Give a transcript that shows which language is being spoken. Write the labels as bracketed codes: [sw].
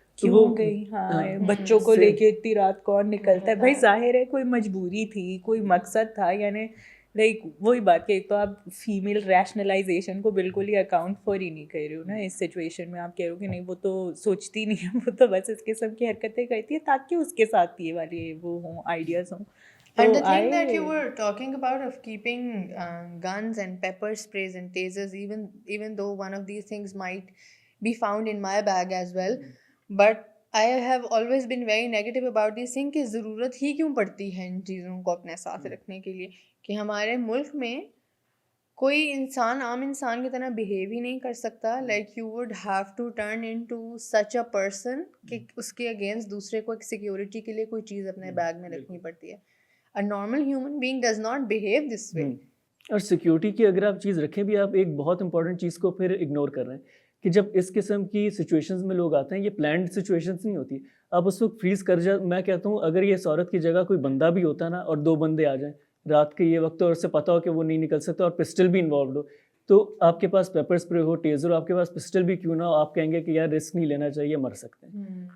[ur] کیوں گئی؟ ہاں, بچوں کو لے کے اتنی رات کون نکلتا ہے بھائی؟ ظاہر ہے کوئی مجبوری تھی, کوئی مقصد تھا. یعنی لائک وہی بات کہ ایک تو آپ فیمیل ریشنلائزیشن کو بالکل ہی اکاؤنٹ فور ہی نہیں کر رہے ہو نا اس سچویشن میں. آپ کہہ رہے ہو کہ نہیں وہ تو سوچتی نہیں ہے, وہ تو بس اس قسم کی حرکتیں کرتی ہے تاکہ اس کے ساتھ یہ والے وہ ہوں آئیڈیاز ہوں. [en] And the thing that you were talking about of keeping guns and pepper sprays and tasers, even though one of these things might be found in my bag as well, but I have always been very negative about this thing [ur] کہ ضرورت ہی کیوں پڑتی ہے ان چیزوں کو اپنے ساتھ رکھنے کے لیے, کہ ہمارے ملک میں کوئی انسان عام انسان کی طرح بہیو ہی نہیں کر سکتا. [en] like you would have to turn into such a person [ur] کہ اس کے اگینسٹ دوسرے کو ایک سیکیورٹی کے لیے کوئی چیز اپنے بیگ میں رکھنی پڑتی ہے. [en] A normal human being does not behave this way. [ur] اور سیکیورٹی کی اگر آپ چیز رکھیں بھی, آپ ایک بہت امپورٹنٹ چیز کو پھر اگنور کر رہے ہیں کہ جب اس قسم کی سچویشنز میں لوگ آتے ہیں, یہ پلانڈ سچویشنز نہیں ہوتی, آپ اس وقت فریز کر جا. میں کہتا ہوں اگر یہ اس عورت کی جگہ کوئی بندہ بھی ہوتا نا اور 2 بندے آ جائیں رات کے یہ وقت اور اسے پتہ ہو کہ وہ نہیں نکل سکتا اور پسٹل بھی انوالوڈ ہو, تو آپ کے پاس پیپر اسپرے ہو, ٹیزر ہو, آپ کے پاس پسٹل بھی کیوں نہ ہو, آپ کہیں گے کہ یار رسک نہیں لینا چاہیے, مر سکتے ہیں.